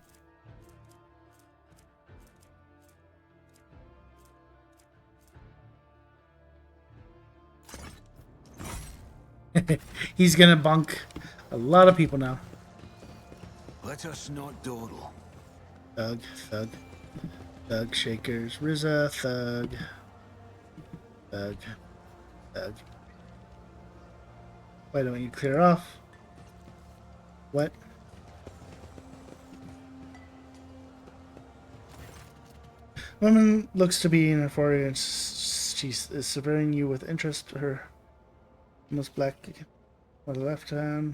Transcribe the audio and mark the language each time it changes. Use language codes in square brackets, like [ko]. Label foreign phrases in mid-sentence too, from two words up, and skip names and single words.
[en] He's gonna bunk a lot of people now. Let us not dawdle. Thug, thug, thug shakers, Rizza, thug, thug, thug. Why don't you clear off? What? Woman looks to be in her 40s. She is surveying you with interest. Her almost black on the left hand.